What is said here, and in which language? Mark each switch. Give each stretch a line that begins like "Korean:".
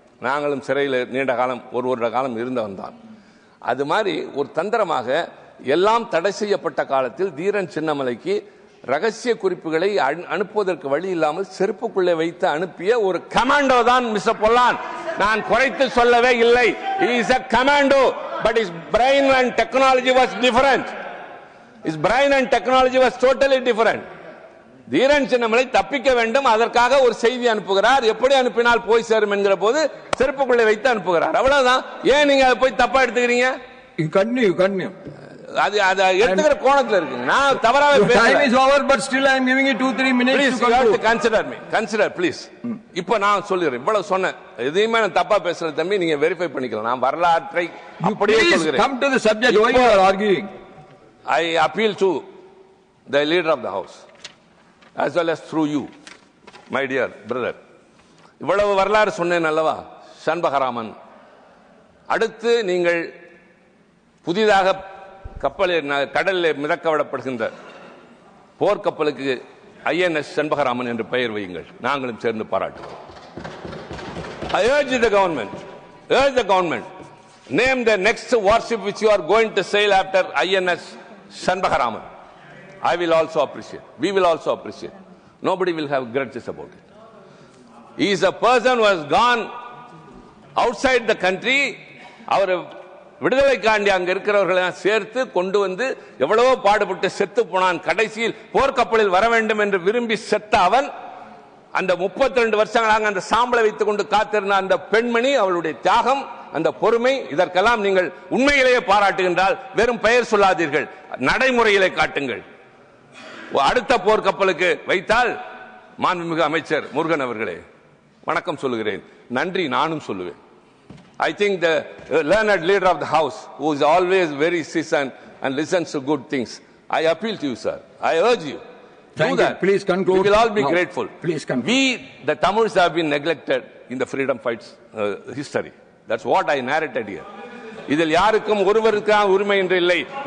Tamil: நாங்களும் சிறையில் நீண்ட காலம் ஒரு வருட காலம் இருந்தவன் தான். அது மாதிரி ஒரு தந்திரமாக எல்லாம் தடை செய்யப்பட்ட காலத்தில் தீரன் சின்னமலைக்கு ரகசிய குறிப்புகளை அனுப்புவதற்கு வழி இல்லாமல் செருப்புக்குள்ளே வைத்து அனுப்பிய ஒரு கமாண்டோ தான் மிஸ்டர் பொல்லான். நான் குறைத்து சொல்லவே இல்லை.
English: He is a commando, but his brain and technology was different. His brain and technology was totally different.
Tamil: Dheeran Chinnamalai தப்பிக்க வேண்டும், அதற்காக ஒரு செய்தி அனுப்புகிறார். எப்படி அனுப்பினால் போய் சேரும் என்கிற போது செருப்புக்குள்ளே வைத்து அனுப்புகிறார். அவ்வளவுதான். ஏன் நீங்க போய் தப்பா எடுத்துக்கிறீங்க?
English: Continue.
Tamil: அது எடுத்துக்கிற கோணத்துல இருக்குங்க. நான் தவறாவே பேசல.
English: Time is over, but still I am giving you 2-3 minutes. Please, to you have to conclude. consider me. Consider, please.
Tamil: இப்ப நான் சொல்லுறேன். இவ்வளவு சொன்னேன். எதையுமே நான் தப்பா பேசுறது தம்பி, நீங்க வெரிஃபை பண்ணிக்கலாம். நான் வரலாற்றை அப்படியே சொல்கிறேன்.
English: Come to the subject. Why you are arguing? I appeal to the leader of the house as well as through you, my dear brother.
Tamil: இவ்வளவு வரலாறு சொன்னேன் அல்லவா சண்பகராமன். அடுத்து நீங்கள் புதிதாக கடலில் மிதக்க விடப்படுகின்ற போர்க்கப்பலுக்கு INS சண்பகராமன் என்று பெயர் வையுங்கள். நாங்களும் சேர்ந்து பாராட்டுவோம்.
English: I urge the government, name the next warship which you are going to sail after INS Shanbagaraman. I will also appreciate. We will also appreciate. Nobody will have grudges about it. He is a person who has gone outside the country.
Tamil: அவர் விடுதலைக்காண்டி அங்க இருக்கிறவர்களை சேர்த்து கொண்டு வந்து எவ்வளவோ பாடுபட்டு செத்து போனான். கடைசியில் போர்க்கப்பலில் வர வேண்டும் என்று விரும்பி செத்த அவன் அந்த 32 வருஷங்களாக அந்த சாம்பலை வைத்துக் கொண்டு காத்திருந்த அந்த பெண்மணி, அவளுடைய தியாகம், அந்த பொறுமை, இதற்கெல்லாம் நீங்கள் உண்மையிலேயே பாராட்டுகின்றால் வெறும் பெயர் சொல்லாதீர்கள், நடைமுறையிலே காட்டுங்கள். அடுத்த போர்க்கப்பலுக்கு வைத்தால் மாண்புமிகு அமைச்சர் முருகன் அவர்களே வணக்கம் சொல்லுகிறேன், நன்றி நானும் சொல்லுவேன்.
English: I think the learned leader of the house, who is always very seasoned and listens to good things, I appeal to you, sir. I urge you. Thank you. Please conclude. We will all be grateful. Please conclude. We, the Tamils, have been neglected in the freedom fights history. That's what I narrated here.
Tamil: இதில் யாருக்கும் ஒருவருக்கான உரிமை என்று இல்லை.